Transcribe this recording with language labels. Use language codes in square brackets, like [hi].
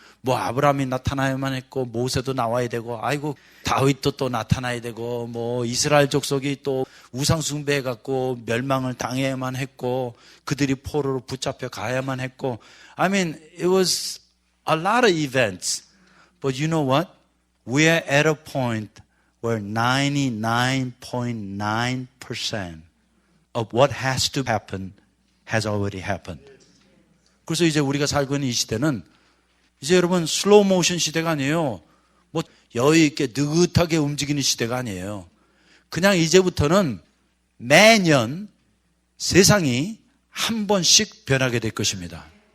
[ko] 뭐 아브라함이 나타나야만 했고 모세도 나와야 되고 아이고 다윗도 또 나타나야 되고 뭐 이스라엘 족속이 또 우상 숭배해 갖고 멸망을 당해야만 했고 그들이 포로로 붙잡혀 가야만 했고 [en] I mean it was a lot of events. But you know what? We are at a point where 99.9% of what has to happen has already happened. [ko] 그래서 이제 우리가 살고 있는 이 시대는 이제 여러분 슬로우 모션 시대가 아니에요. 뭐 여유 있게 느긋하게 움직이는 시대가 아니에요. 그냥 이제부터는 매년 세상이 한 번씩 변하게 될 것입니다.